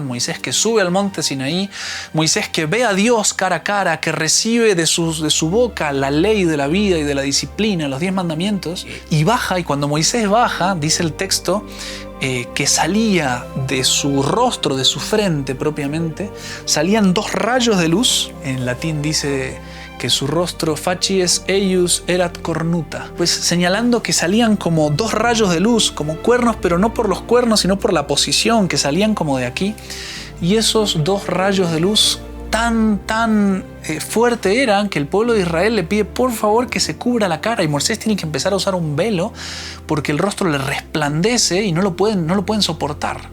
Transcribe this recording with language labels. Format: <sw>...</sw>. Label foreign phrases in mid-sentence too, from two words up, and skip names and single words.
<es>Moisés que sube al monte Sinaí, Moisés que ve a Dios cara a cara, que recibe de su boca la ley de la vida y de la disciplina, los 10 mandamientos, y baja. Y cuando Moisés baja, dice el texto, que salía de su rostro, de su frente propiamente, salían dos rayos de luz. En latín dice que su rostro</es> <la>facies eius erat cornuta,</la> <es>pues señalando que salían como dos rayos de luz, como cuernos, pero no por los cuernos, sino por la posición, que salían como de aquí. Y esos dos rayos de luz tan fuerte era que el pueblo de Israel le pide por favor que se cubra la cara y Moisés tiene que empezar a usar un velo porque el rostro le resplandece y no lo pueden soportar.</es>